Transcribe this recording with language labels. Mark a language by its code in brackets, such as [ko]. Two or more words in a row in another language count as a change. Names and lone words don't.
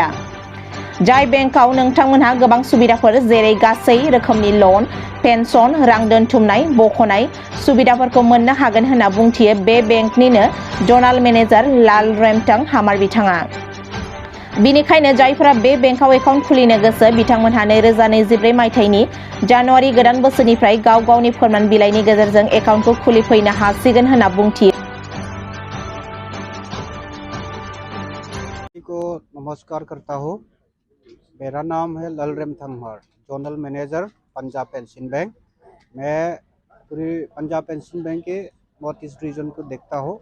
[brx] जाय बेंकआव नोंथांमोनहा गोबां सुबिदाफोर जेरै गासै रोखोमनि लन, पेन्सन, रां दोनथुमनाय, बख'नाय सुबिदाफोरखौ मोननो हागोन होनना बुंथियो बे बेंकनिनो [en] zonal manager [brx] लाल रेमटां हामार बिथाङा। बिनिखायनो जायफोरा बे बेंकआव एकाउन्ट खुलिनो गोसो बिथांमोनहा 2024 मायथाइनि जानुवारि गोदान बोसोरनिफ्राय गाव गावनि फोरमान बिलाइनि गेजेरजों एकाउन्टखौ खुलिफैनो हासिगोन होनना बुंथियो। [hi] नमस्कार करता हूँ। मेरा नाम है लाल रेमटां हामार, [en] zonal manager [hi] पंजाब एंड सिंध बैंक। मैं पूरी पंजाब एंड सिंध बैंक के नॉर्थ ईस्ट रीजन को देखता हूँ।